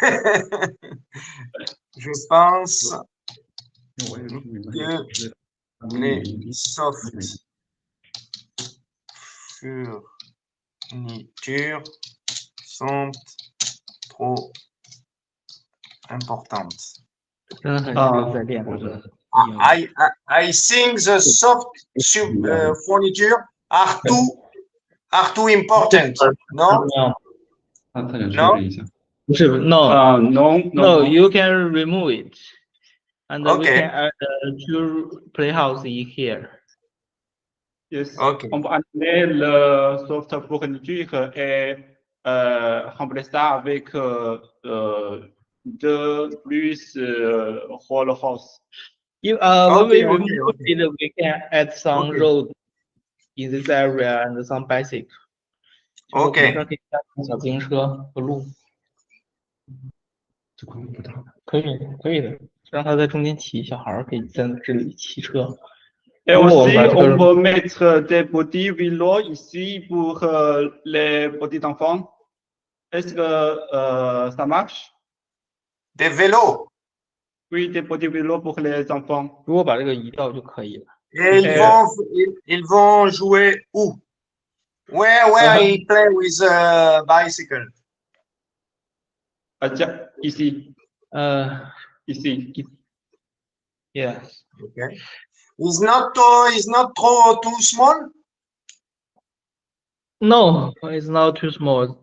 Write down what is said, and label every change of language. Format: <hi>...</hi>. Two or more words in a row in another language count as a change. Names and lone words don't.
<fr>Je pense que les soft fournitures sont trop importantes.</fr> <zh>真的很认真在练这个英语。</zh> <en>I think the soft furniture are too important. No?</en> <zh>他想确</zh> <en>No?</en> <zh>认一下。不是</zh> <en>No, no, you can remove it, and we Okay. can add two playhouse in here. Yes. Ok.</en> <fr>On va annuler le soft fourniture et remplacer ça avec deux plus</fr> <en>whole house. If when we Okay, remove okay. it, we can add some Okay. road in this area and some bicycle.</en> <zh>就我们这儿可以加上小自行车和路，这光不大。可以的，让他在中间骑，小孩儿可以在这里骑车。</zh> <fr>Et aussi, on peut mettre des petits vélos ici pour les petits enfants. Est-ce que ça marche? Des vélos. Oui, des petits vélos pour les enfants.</fr> <zh>如果把这个移掉就可以了。</zh> <fr>Et ils vont jouer où?</fr> <en>Where they play with a bicycle?</en> <fr>Ici. Ici.</fr> <en>Yes. Okay. Is not too small? No, it's not too small.</en>